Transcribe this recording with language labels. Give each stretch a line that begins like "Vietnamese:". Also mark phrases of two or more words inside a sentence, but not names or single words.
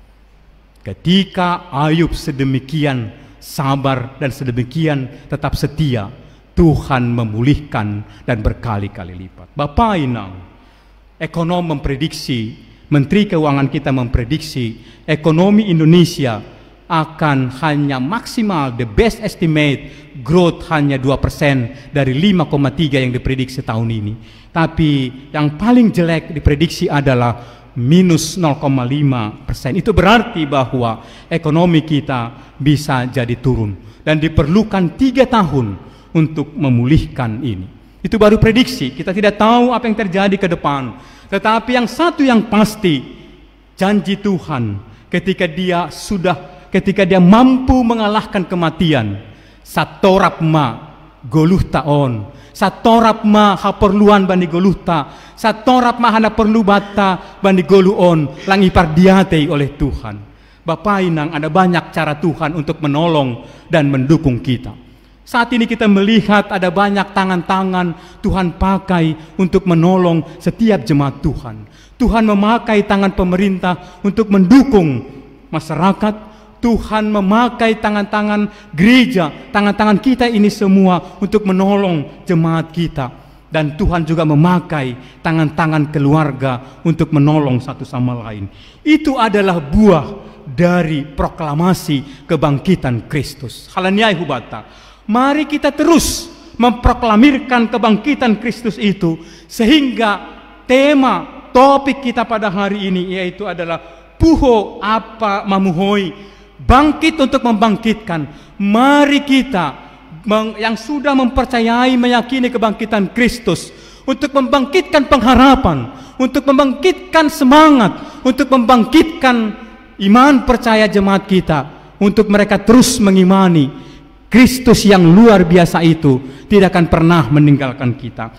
Indonesian: Ketika Ayub sedemikian sabar dan sedemikian tetap setia, Tuhan memulihkan dan berkali-kali lipat. Bapak Inang, ekonom memprediksi, Menteri Keuangan kita memprediksi ekonomi Indonesia akan hanya maksimal,
English: the best estimate growth
Indonesian: hanya 2% dari 5,3 yang diprediksi tahun ini. Tapi yang paling jelek diprediksi adalah minus 0,5%. Itu berarti bahwa ekonomi kita bisa jadi turun dan diperlukan 3 tahun untuk memulihkan ini. Itu baru prediksi, kita tidak tahu apa yang terjadi ke depan. Tetapi yang satu yang pasti, janji Tuhan ketika dia mampu mengalahkan kematian,
Batak Simalungun: satorap ma goluh taon, satorap ma haperluan bani goluhta, satorap ma hana perlu bata bani goluon, lang ipardiatei
Indonesian: oleh Tuhan. Bapak Inang, ada banyak cara Tuhan untuk menolong dan mendukung kita. Saat ini kita melihat ada banyak tangan-tangan Tuhan pakai untuk menolong setiap jemaat Tuhan. Tuhan memakai tangan pemerintah untuk mendukung masyarakat. Tuhan memakai tangan-tangan gereja, tangan-tangan kita ini semua untuk menolong jemaat kita. Dan Tuhan juga memakai tangan-tangan keluarga untuk menolong satu sama lain. Itu adalah buah dari proklamasi kebangkitan Kristus.
Batak Simalungun: Halaniai hubata.
Indonesian: Mari kita terus memproklamirkan kebangkitan Kristus itu, sehingga tema topik kita pada hari ini yaitu adalah
Batak Simalungun: puho apa mamuhoi,
Indonesian: bangkit untuk membangkitkan. Mari kita yang sudah mempercayai, meyakini kebangkitan Kristus, untuk membangkitkan pengharapan, untuk membangkitkan semangat, untuk membangkitkan iman percaya jemaat kita, untuk mereka terus mengimani Kristus yang luar biasa itu tidak akan pernah meninggalkan kita.